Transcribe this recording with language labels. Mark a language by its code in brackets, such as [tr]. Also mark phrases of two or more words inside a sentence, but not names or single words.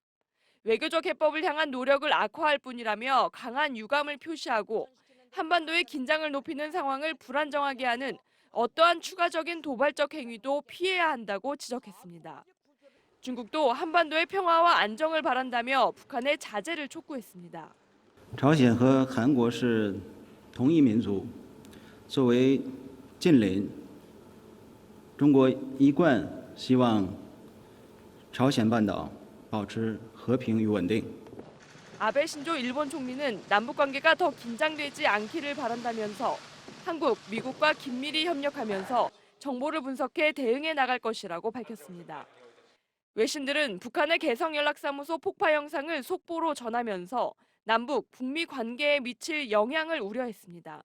[ko] 외교적 해법을 향한 노력을 악화할 뿐이라며 강한 유감을 표시하고 한반도의 긴장을 높이는 상황을 불안정하게 하는 어떠한 추가적인 도발적 행위도 피해야 한다고 지적했습니다. 중국도 한반도의 평화와 안정을 바란다며 북한의 자제를 촉구했습니다. [zh] 朝鲜和韩国是同一民族，作为近邻，中国一贯希望朝鲜半岛保持和平与稳定。 [ko] 아베 신조 일본 총리는 남북 관계가 더 긴장되지 않기를 바란다면서 한국, 미국과 긴밀히 협력하면서 정보를 분석해 대응해 나갈 것이라고 밝혔습니다. 외신들은 북한의 개성연락사무소 폭파 영상을 속보로 전하면서 남북, 북미 관계에 미칠 영향을 우려했습니다.